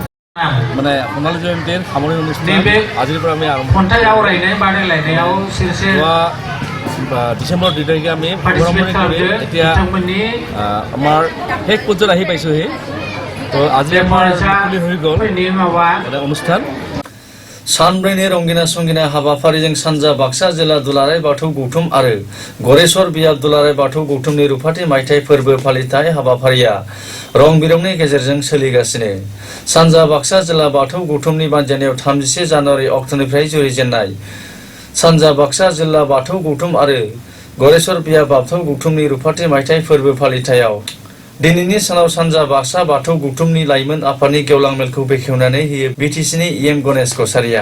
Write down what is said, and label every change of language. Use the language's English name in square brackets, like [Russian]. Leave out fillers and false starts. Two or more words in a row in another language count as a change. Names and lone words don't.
[Assamese] মানে সোণালী জয়ন্তীৰ সামৰণি অনুষ্ঠান আজিৰ পৰা আমি আৰম্ভ ডিচেম্বৰ 2 তাৰিখে আমি আৰম্ভণি কৰি এতিয়া আমাৰ শেষ পৰ্যায়ত আহি পাইছোঁহি। তো আজি আমাৰ মুকলি হৈ গ'ল এটা অনুষ্ঠান। [Bodo] सानब्रैनि रंगिना संगिना हाबाफारिजों सानजा बाक्सा जिल्ला दुलाराय बाथौ गौथुम आरो गरेस्वर बियाब दुलाराय बाथौ गौथुमनि रुफाथि मायथाइ फोरबो फालिथाय हाबाफारिया रं बिरंनि गेजेरजों सोलिगासिनो। सानजा बाक्सा जिल्ला बाथौ गौथुमनि बानजायनायाव 31 जानुवारि अक्ट'निफ्राय जुरिजेननाय सानजा बाक्सा जिल्ला बाथौ गौथुम आरो गरेस्वर बियाब बाथौ गौथुमनि रुफाथि मायथाइ फोरबो फालिथायाव दिनैनि सानाव सानजा बाक्सा बाथौ गौथुमनि लाइमोन आफादनि गेवलां मेलखौ बेखेवनानै होयो बिटिसिनि इएम गणेश कसारिया।